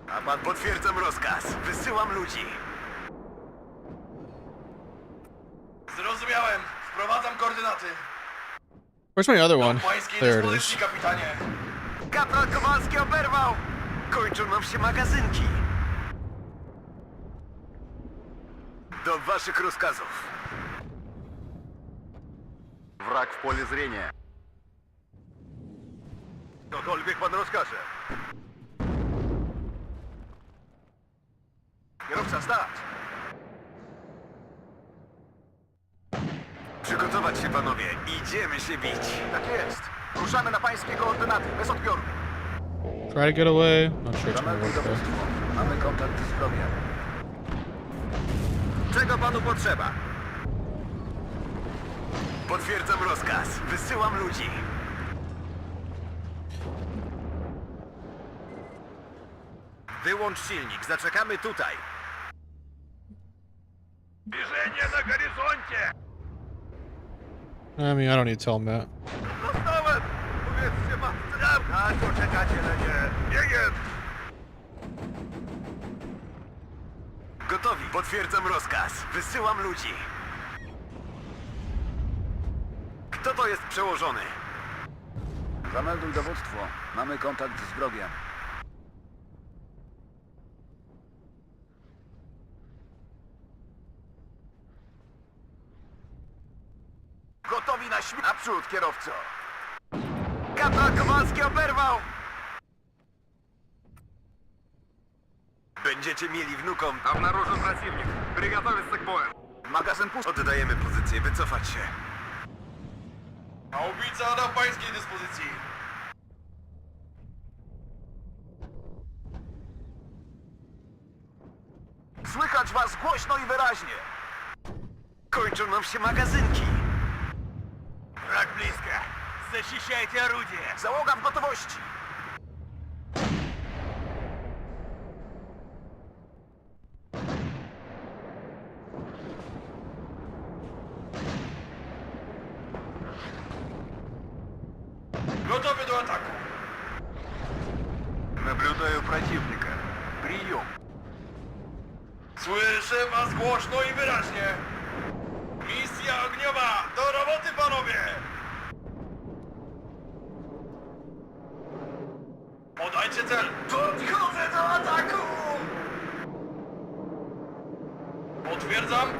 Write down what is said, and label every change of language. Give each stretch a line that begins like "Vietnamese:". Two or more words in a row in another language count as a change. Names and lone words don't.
Polish: pan? Potwierdzam rozkaz. Wysyłam ludzi. Zrozumiałem. Wprowadzam koordynaty.
English: Where's my other one?
Polish: Do pańskiej
English: There it
Polish: dyspozycji,
English: is.
Polish: kapitanie. Kapral Kowalski oberwał! Kończą nam się magazynki. Do waszych rozkazów. Wrak w pole zrenia. Cokolwiek pan rozkaże. Kierowca, start! Przygotować się, panowie. Idziemy się bić. Tak jest. Ruszamy na pańskie koordynaty, bez odbioru.
English: Try to get away. Not sure it's gonna
Polish: Zamelduj
English: work though.
Polish: dowództwo. Mamy kontakt z wrogiem. Czego panu potrzeba? Potwierdzam rozkaz. Wysyłam ludzi. Wyłącz silnik, zaczekamy tutaj. Zbliżenie na horyzoncie!
English: I mean, I don't need to tell him that.
Polish: Dostałem! Powiedzcie matce! Tak, poczekacie na nie. Biegiem! Gotowi. Potwierdzam rozkaz. Wysyłam ludzi. Kto to jest przełożony? Zamelduj dowództwo. Mamy kontakt z wrogiem. Gotowi na śmierć. Naprzód, kierowco. Kapral Kowalski oberwał! Będziecie mieli wnukom.
Russian: Обнаружен противник. Приготовиться к бою.
Polish: Magazyn pusty. Oddajemy pozycję. Wycofać się. Haubica do pańskiej dyspozycji. Słychać was głośno i wyraźnie. Kończą nam się magazynki. Wrak blisko.
Russian: Защищайте орудие.
Polish: Załoga w gotowości. Gotowy do ataku.
Russian: Наблюдаю противника. Прием.
Polish: Słyszę was głośno i wyraźnie. Misja ogniowa. Do roboty, panowie. Podajcie cel. Podchodzę do ataku. Potwierdzam.